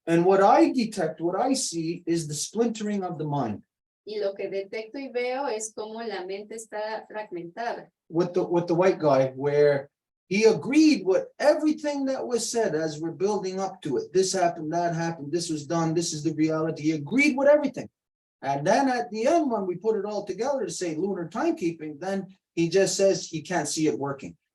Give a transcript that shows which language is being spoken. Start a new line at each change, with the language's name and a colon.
English: And what I detect, what I see is the splintering of the mind.
Spanish: Y lo que detecto y veo es cómo la mente está fragmentada.
English: With the white guy, where he agreed with everything that was said as we're building up to it. This happened, that happened, this was done, this is the reality. He agreed with everything. And then at the end, when we put it all together to say lunar timekeeping, then he just says he can't see it working.